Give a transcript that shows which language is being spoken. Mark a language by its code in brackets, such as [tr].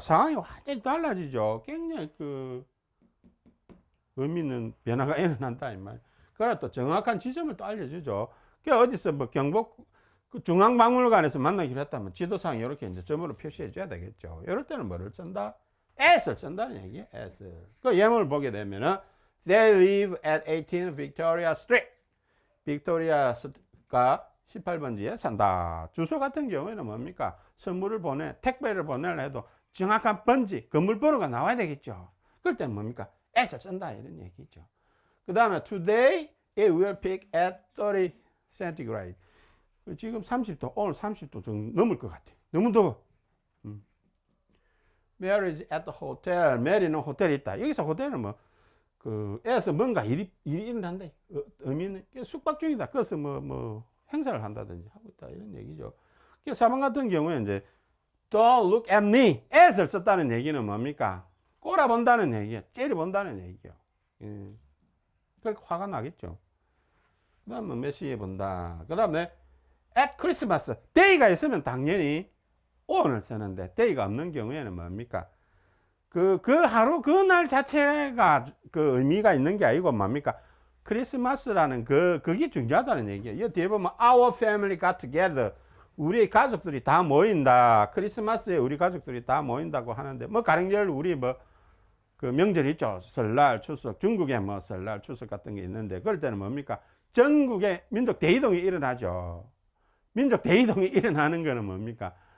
[ko] 상황이 완전히 달라지죠. 굉장히 의미 있는 변화가 일어난다 이 말. 그래 또 정확한 지점을 또 알려주죠. 어디서 뭐 경복 중앙박물관에서 만나기로 했다면 지도상 이렇게 이제 점으로 표시해 줘야 되겠죠. 이럴 때는 뭐를 쓴다? at을 쓴다는 얘기예요. at을. 그 예문을 보게 되면은 [en] They live at 18 Victoria Street. [ko] 빅토리아가 18번지에 산다. 주소 같은 경우에는 뭡니까? 선물을 택배를 보내려 해도 정확한 번지, 건물 번호가 나와야 되겠죠. 그럴 때는 뭡니까? at을 쓴다 이런 얘기죠. 그 다음에 [en] today it will peak at 30 centigrade. [ko] 지금 30도, 오늘 30도 좀 넘을 것 같아. 너무 더워. [en] Mary is at the hotel. [ko] 메리는 호텔에 있다. 여기서 호텔은 에서 뭔가 일이 일어난다. 의미는 숙박 중이다. 그래서 행사를 한다든지 하고 있다. 이런 얘기죠. 4번 같은 경우에 이제 [en] Don't look at me. [ko] at을 썼다는 얘기는 뭡니까? 꼬라본다는 얘기야. 째려본다는 얘기요. 그러니까 화가 나겠죠. 그 다음에 몇 시에 본다. 그 다음에 at Christmas. day가 있으면 당연히 on을 쓰는데 day가 없는 경우에는 뭡니까? 그 하루 그 날 자체가 그 의미가 있는 게 아니고 뭡니까? 크리스마스라는 그게 중요하다는 얘기예요. 이 뒤에 보면 [en] our family got together. [ko] 우리 가족들이 다 모인다. 크리스마스에 우리 가족들이 다 모인다고 하는데 가령절 우리 그 명절 있죠. 설날, 추석. 중국에 설날, 추석 같은 게 있는데 그럴 때는 뭡니까? 전국에 민족 대이동이 일어나죠. 민족 대이동이 일어나는 거는 뭡니까?